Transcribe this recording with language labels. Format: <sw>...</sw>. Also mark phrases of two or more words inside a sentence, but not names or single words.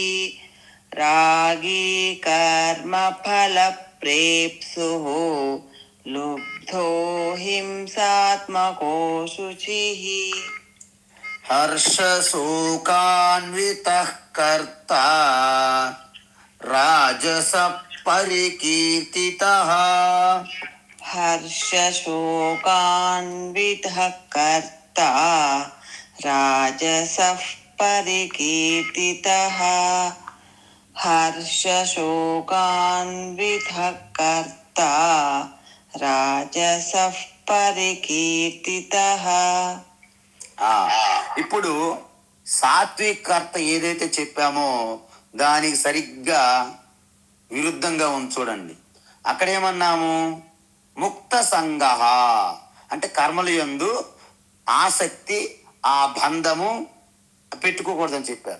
<sa>రాగీ కర్మఫల ప్రేప్సుః. లుబ్ధో హింసాత్మకో శుచిః. హర్షశోకాన్వితః కర్త. రాజస పరికీర్తితః. हर्षशोकान्वितः कर्ता राजसः परिकीर्तितः हर्षशोकान्वितः कर्ता राजसः परिकीर्तितः.</sa> <te>ఆ, ఇప్పుడు సాత్వికర్త ఏదైతే చెప్పామో దానికి సరిగ్గా విరుద్ధంగా ఉంది చూడండి. అక్కడ ఏమన్నాము? ముక్త సంగ అంటే కర్మల యందు ఆసక్తి, ఆ బంధము పెట్టుకోకూడదని చెప్పారు.</te>